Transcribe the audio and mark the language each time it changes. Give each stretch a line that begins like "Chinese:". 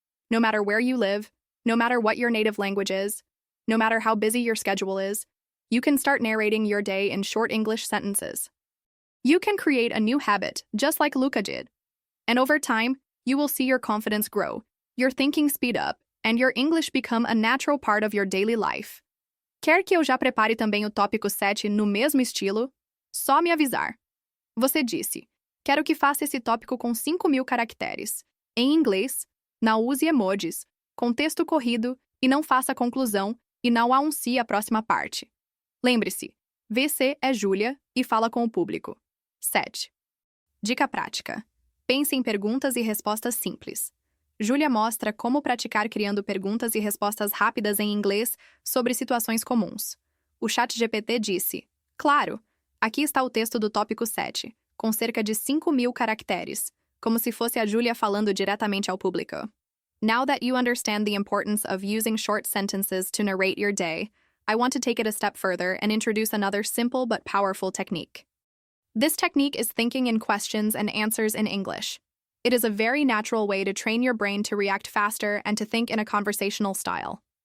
English: No matter where you live, no matter what your native language is, no matter how busy your schedule is, you can start narrating your day in short English sentences. You can create a new habit, just like Luca did. And over time, you will see your confidence grow, your thinking speed up, and your English become a natural part of your daily life.
Portuguese: Quer que eu já prepare também o tópico 7 no mesmo estilo? Só me avisar. Você disse, quero que faça esse tópico com 5.000 caracteres. Em inglês, não use emojis, com texto corrido e não faça conclusão e não anuncie a próxima parte. Lembre-se, VC é Júlia e fala com o público. 7. Dica prática. Pense em perguntas e respostas simples. Júlia mostra como praticar criando perguntas e respostas rápidas em inglês sobre situações comuns. O ChatGPT disse, claro, aqui está o texto do tópico 7, com cerca de 5.000 caracteres, como se fosse a Júlia falando diretamente ao público.
English: Now that you understand the importance of using short sentences to narrate your day, I want to take it a step further and introduce another simple but powerful technique. This technique is thinking in questions and answers in English. It is a very natural way to train your brain to react faster and to think in a conversational style.